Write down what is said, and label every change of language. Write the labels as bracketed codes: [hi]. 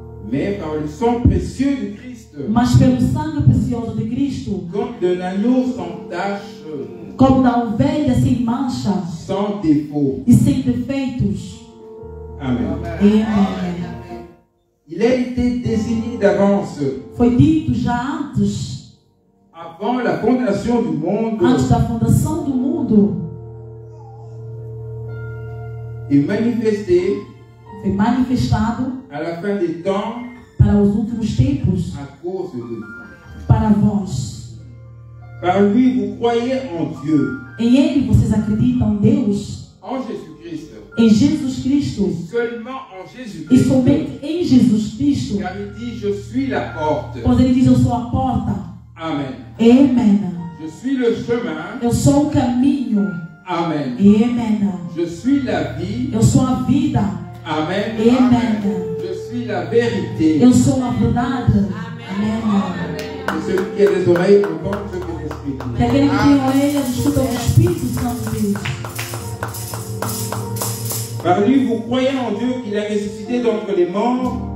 [fr] mais par le sang précieux de Christ, [pt] mas pelo sangue precioso de Cristo, [fr] comme d'un agneau sans tache, [pt] como da ovelha sem mancha [fr] sans défaut. [pt] e sem defeitos. [fr] Amen. [pt] Amém. [fr] Il a été désigné d'avance, [pt] Foi dito já antes, [fr] avant la fondation du monde, [pt] antes da fundação do mundo, [fr] et manifesté [pt] foi manifestado [fr] à la fin des temps [pt] para os últimos tempos, [fr] à cause de vous. [pt] para vós. [fr] Par lui, vous croyez en Dieu, [pt] Em Ele vocês acreditam em Deus, [fr] en Jésus-Christ, [pt] em Jesus Cristo, [fr] seulement en [pt] e [fr] Jésus-Christ. [pt] somente em Jesus Cristo, [fr] Car il dit, je suis la porte. [pt] pois Ele diz: eu sou a porta. [fr] Amen. [pt] Amém. [fr] Je suis le chemin. [pt] Eu sou o caminho. [fr] Amen. [pt] Amém. [fr] Je suis la vie. [pt] Eu sou a vida. [fr] Amen. [pt] Amen. [fr] Je suis la vérité. [pt] Eu sou a verdade. Amém. [fr] Et celui qui a des oreilles entend ce que l'Esprit dit. [pt] Que aquele que tem orelhas escuta o Espírito Santo diz. [fr] Par lui, vous croyez en Dieu qu'il a ressuscité d'entre les morts